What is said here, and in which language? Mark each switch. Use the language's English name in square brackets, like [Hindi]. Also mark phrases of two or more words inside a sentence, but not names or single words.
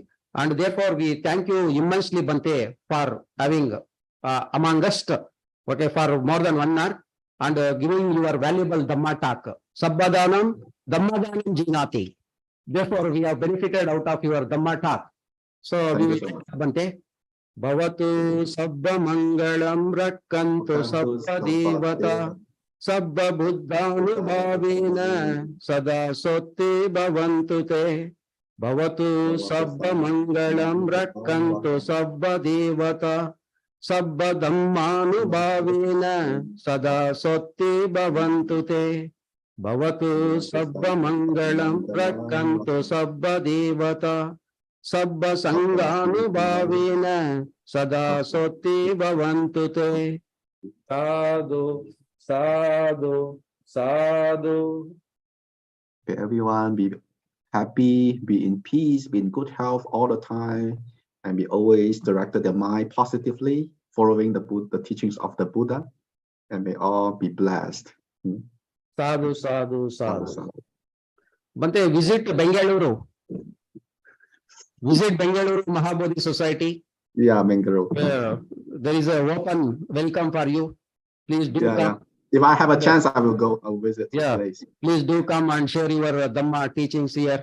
[English] And therefore, we thank you immensely, Bante, for having among us, for more than 1 hour and giving your valuable Dhamma talk. [Pali] Sabbadhanam, Dhammadhanam Jinati. [English] Therefore, we have benefited out of your Dhamma talk. So, we will, Bante. [Pali] Bhavatu Sabba Mangalam Rakkantu Sabba Devata Sabba Buddhanubhavena Sada Sotti Bhavantu Te Bhavatu Sabba Mangalam Rakkantu Sabba Devata Sabba Dhammanubhavena Sada Sotti Bhavantu Te Bhavatu Sabba Mangalam Rakkantu Sabba Devata Sabba Sanganubhavena Sada Sotti Bhavantu Te. Sadhu, sadhu, sadhu. [English] Okay, everyone be happy, be in peace, be in good health all the time, and be always directed their mind positively, following the teachings of the Buddha, and may all be blessed. [Pali] Sadhu, sadhu, sadhu. Bante, [English] visit Bengaluru. Visit Bengaluru Mahabodhi Society. Yeah, Bengaluru. There is an open welcome for you. Please do come. Yeah. If I have a chance, I will go. I will visit the place. Please do come and share your Dhamma teachings here.